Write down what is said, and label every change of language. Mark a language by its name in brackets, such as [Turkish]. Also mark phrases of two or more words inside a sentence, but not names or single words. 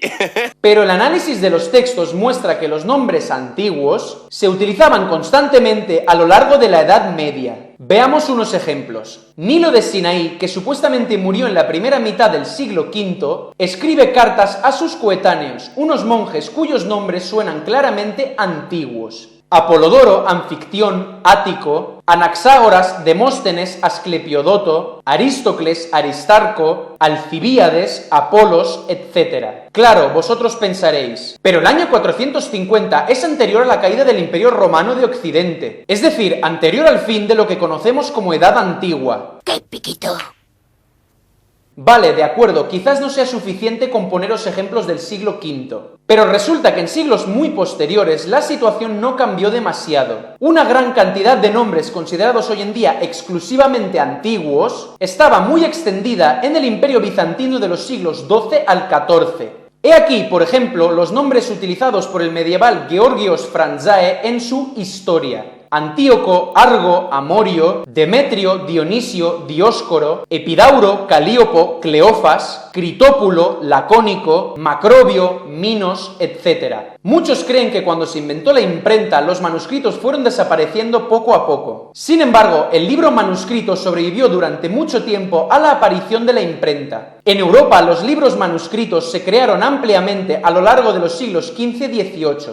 [Spanish] Pero el análisis de los textos muestra que los nombres antiguos se utilizaban constantemente a lo largo de la Edad Media. Veamos unos ejemplos. Nilo de Sinaí, que supuestamente murió en la primera mitad del siglo V, escribe cartas a sus coetáneos, unos monjes cuyos nombres suenan claramente antiguos. Apolodoro, Anfictión, Ático, Anaxágoras, Demóstenes, Asclepiodoto, Aristócles, Aristarco, Alcibíades, Apolos, etc. Claro, vosotros pensaréis, pero el año 450 es anterior a la caída del Imperio Romano de Occidente, es decir, anterior al fin de lo que conocemos como Edad Antigua. ¡Qué piquito! Vale, de acuerdo, quizás no sea suficiente con poneros ejemplos del siglo V, pero resulta que en siglos muy posteriores la situación no cambió demasiado. Una gran cantidad de nombres considerados hoy en día exclusivamente antiguos estaba muy extendida en el Imperio Bizantino de los siglos XII al XIV. He aquí, por ejemplo, los nombres utilizados por el medieval Georgios Franzae en su Historia: Antíoco, Argo, Amorio, Demetrio, Dionisio, Dioscoro, Epidauro, Calíopo, Cleofas, Critópulo, Lacónico, Macrobio, Minos, etc. Muchos creen que cuando se inventó la imprenta, los manuscritos fueron desapareciendo poco a poco. Sin embargo, el libro manuscrito sobrevivió durante mucho tiempo a la aparición de la imprenta. En Europa, los libros manuscritos se crearon ampliamente a lo largo de los siglos XV y XVIII.